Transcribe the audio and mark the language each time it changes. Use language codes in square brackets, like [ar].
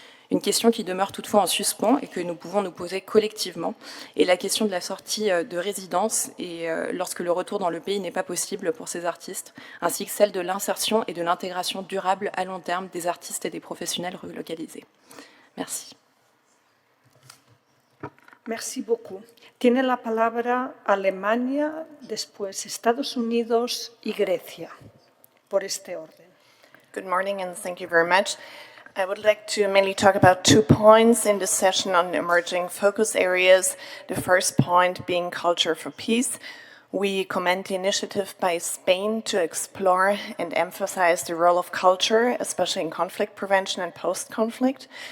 [fr] Une question qui demeure toutefois en suspens et que nous pouvons nous poser collectivement est la question de la sortie de résidence et lorsque le retour dans le pays n'est pas possible pour ces artistes, ainsi que celle de l'insertion et de l'intégration durable à long terme des artistes et des professionnels relocalisés. Merci. Merci beaucoup. [es] Tiene la palabra Alemania, después Estados Unidos y Grecia, por este orden. [en] Good morning and thank you very much. I would like to mainly talk about 2 points in this session on emerging focus areas. The first point being culture for peace. We commend the initiative by Spain to explore and emphasize the role of culture, especially in conflict prevention and post-conflict.